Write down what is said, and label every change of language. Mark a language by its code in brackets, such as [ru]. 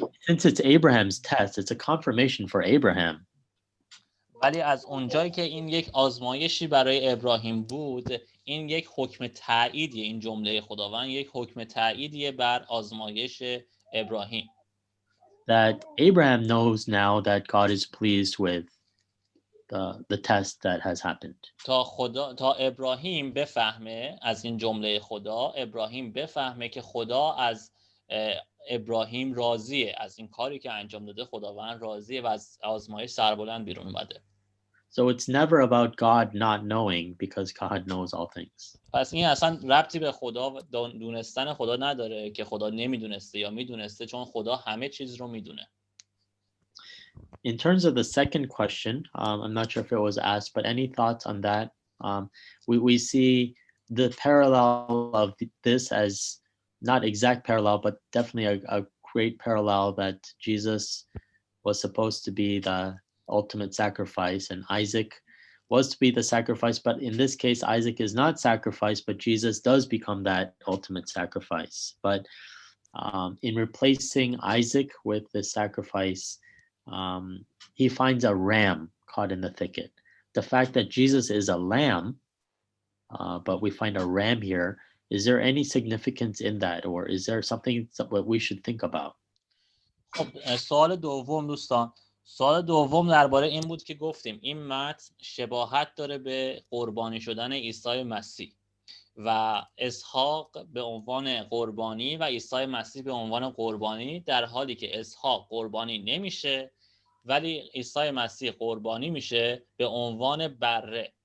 [en] Since it's Abraham's test, it's a confirmation for Abraham. [fa] ولی از اونجایی که این یک آزمایشی برای ابراهیم بود، این یک حکم تاییدیه. این جمله خداوند یک حکم تاییدیه بر آزمایش ابراهیم. [en] That Abraham knows now that God is pleased with the test that has happened. [fa] تا ابراهیم بفهمه از این جمله خدا، ابراهیم بفهمه که خدا از ابراهیم راضیه، از این کاری که انجام داده خداوند راضیه و از آزمایش سربلند بیرون اومده. [en] So it's never about God not knowing because God knows all things. [fa] پس این اصلا ربطی به خدا و دونستن خدا نداره که خدا نمیدونسته یا میدونسته، چون خدا همه چیز رو میدونه. [en] In terms of the second question, I'm not sure if it was asked, but any thoughts on that? We see the parallel of this as not exact parallel, but definitely a great parallel that Jesus was supposed to be the ultimate sacrifice and Isaac was to be the sacrifice. But in this case, Isaac is not sacrificed, but Jesus does become that ultimate sacrifice. But in replacing Isaac with the sacrifice, he finds a ram caught in the thicket. The fact that Jesus is a lamb, but we find a ram here, is there any significance in that, or is there something that we should think about? [fa] خب سوال دوم دوستان، سوال دوم درباره این بود که گفتیم این متن شباهت داره به قربانی شدن عیسی مسیح و اسحاق به عنوان قربانی و عیسی مسیح به عنوان قربانی، در حالی که اسحاق قربانی نمیشه ولی عیسی مسیح قربانی میشه به عنوان بره.